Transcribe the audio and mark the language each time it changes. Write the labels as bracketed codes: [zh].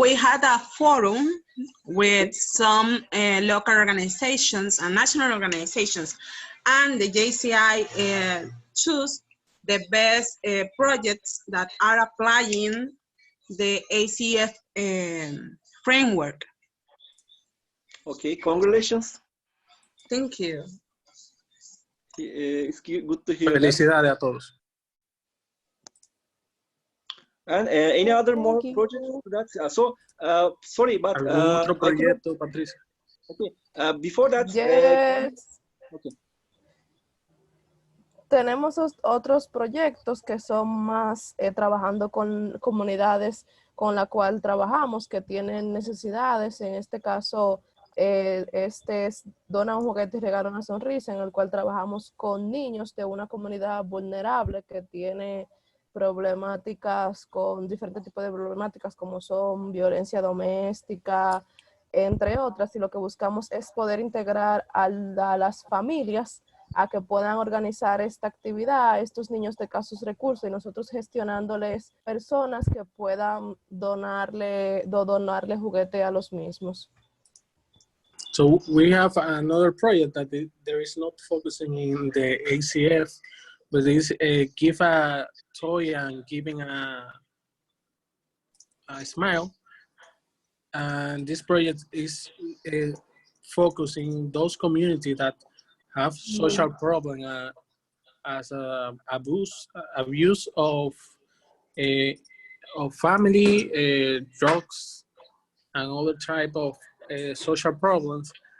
[en] we had a forum with some local organizations and national organizations, and the JCI choose the best projects that are applying the ACF framework. Okay, congratulations. Thank you. It's good to hear that. [es] Felicidades a todos. [en] And any other more projects to that? Sorry, but [es] ¿Algún otro proyecto, Patricia? [en] Okay, before that, Yes. okay. [es] Tenemos otros proyectos que son más trabajando con comunidades con la cual trabajamos que tienen necesidades. En este caso, este es Dona un juguete y regala una sonrisa, en el cual trabajamos con niños de una comunidad vulnerable que tiene problemáticas con diferentes tipos de problemáticas como son violencia doméstica, entre otras, y lo que buscamos es poder integrar a las familias a que puedan organizar esta actividad a estos niños de escasos recursos y nosotros gestionándoles personas que puedan donarle juguete a los mismos. [en] So we have another project that there is not focusing in the ACF, but is give a toy and giving Smile. And this project is focusing those communities that have social problem as abuse of family, drugs, and other type of social problems.